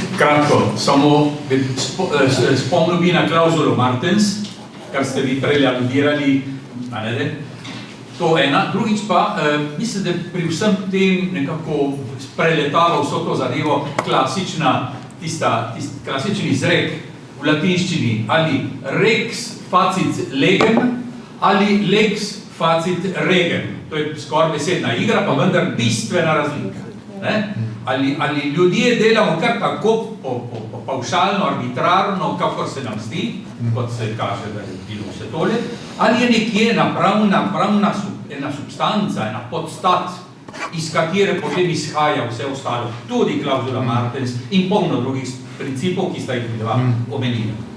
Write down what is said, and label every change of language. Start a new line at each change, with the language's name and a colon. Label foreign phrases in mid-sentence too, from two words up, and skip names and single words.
Slovenian: Kratko, samo spomnil bi na klauzulo Martens, kar ste vi prej aludirali, to ena. Drugič pa, mislim, da pri vsem tem nekako preletalo vso to zadevo klasični izrek v latinščini, ali
Latin: rex facit legem,
Slovenian: ali
Latin: lex facit regem.
Slovenian: To je skoraj besedna igra, pa vendar bistvena razlika. Ali ljudje delamo kar tako pavšalno, arbitrarno, kakor se nam zdi, kot se kaže, da je bilo vse tole, ali je nekje ena substanca, ena podstat, iz katere potem izhaja vse ostalo, tudi klauzula Martens in polno drugih principov, ki sta jih dva omenila.